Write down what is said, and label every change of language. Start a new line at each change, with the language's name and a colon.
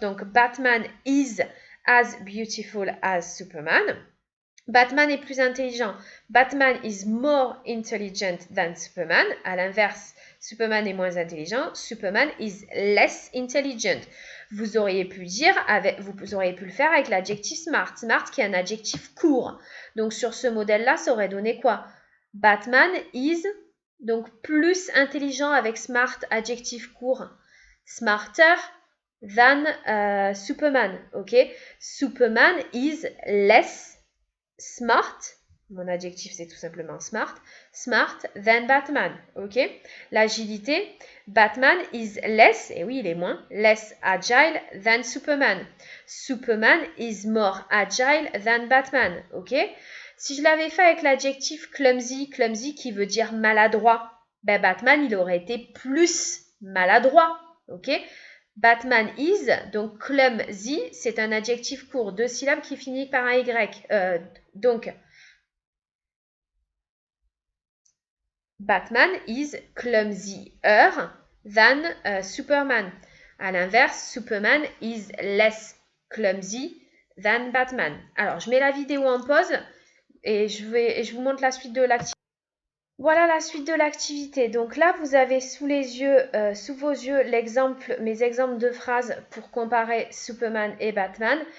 English: Donc Batman is as beautiful as Superman.
French: Batman est plus intelligent.
English: Batman is more intelligent than Superman.
French: À l'inverse, Superman est moins intelligent.
English: Superman is less intelligent.
French: Vous auriez pu le faire avec l'adjectif smart. Smart qui est un adjectif court. Donc sur ce modèle-là, ça aurait donné quoi?
English: Batman is,
French: donc plus intelligent avec smart, adjectif court.
English: Smarter than Superman. Ok? Superman is less smart,
French: mon adjectif c'est tout simplement
English: smart than Batman, ok? L'agilité, Batman is less,
French: et oui il est moins,
English: less agile than Superman. Superman is more agile than Batman, ok?
French: Si je l'avais fait avec l'adjectif clumsy qui veut dire maladroit, ben Batman il aurait été plus maladroit, ok?
English: Batman is,
French: donc clumsy, c'est un adjectif court, 2 syllabes qui finit par un Y.
English: Donc, Batman is clumsier than Superman.
French: À l'inverse,
English: Superman is less clumsy than Batman.
French: Alors, je mets la vidéo en pause et je vous montre la suite de l'activité. Voilà la suite de l'activité. Donc là, vous avez sous vos yeux, mes exemples de phrases pour comparer Superman et Batman.